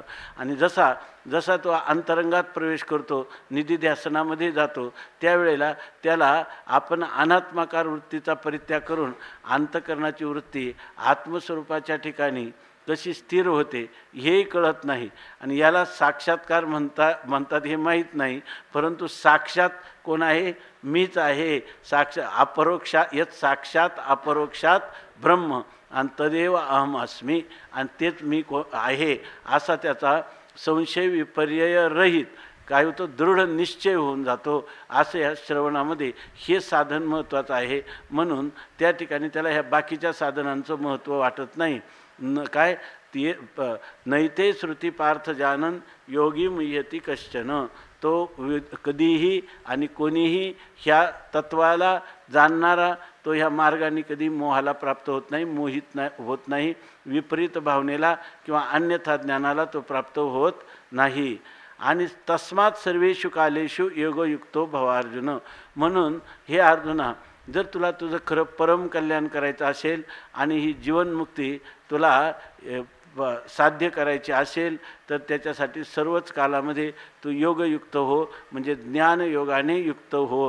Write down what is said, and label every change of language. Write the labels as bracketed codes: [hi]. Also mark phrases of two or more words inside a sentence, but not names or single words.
[mr] आणि जसा तो अंतरंगात प्रवेश करतो, निधिध्यासनामध्ये जातो, त्यावेळेला त्याला आपण अनात्माकार वृत्तीचा परित्याग करून अंतकरणाची वृत्ती आत्मस्वरूपाच्या ठिकाणी कशी स्थिर होते हेही कळत नाही. आणि याला साक्षात्कार म्हणतात हे माहीत नाही. परंतु साक्षात कोण आहे? मीच आहे. [sa] अपरोक्षात यत साक्षात अपरोक्षात ब्रह्म आणि तदेव अहम अस्मी, [mr] आणि तेच मी आहे असा त्याचा संशय विपर्यय रहित काय होतो, दृढ निश्चय होऊन जातो. असं या श्रवणामध्ये हे साधन महत्त्वाचं आहे. म्हणून त्या ठिकाणी त्याला ह्या बाकीच्या साधनांचं महत्त्व वाटत नाही. काय ते [sa] नैते श्रुती पार्थ जानन योगी मुह्यती कश्चन. [mr] तो कधीही आणि कोणीही ह्या तत्वाला जाणणारा तो ह्या मार्गाने कधी मोहाला प्राप्त होत नाही, मोहित होत नाही. विपरीत भावनेला किंवा अन्यथा ज्ञानाला तो प्राप्त होत नाही. [sa] आणि तस्मात सर्वेषु कालेषु योगयुक्तो भवार्जुन. [mr] म्हणून हे अर्जुना, जर तुला तुझं खरं परम कल्याण करायचं असेल आणि ही जीवनमुक्ती तुला साध्य करायची असेल तर त्याच्यासाठी सर्वच कालामध्ये तू योगयुक्त हो, म्हणजे ज्ञानयोगाने युक्त हो.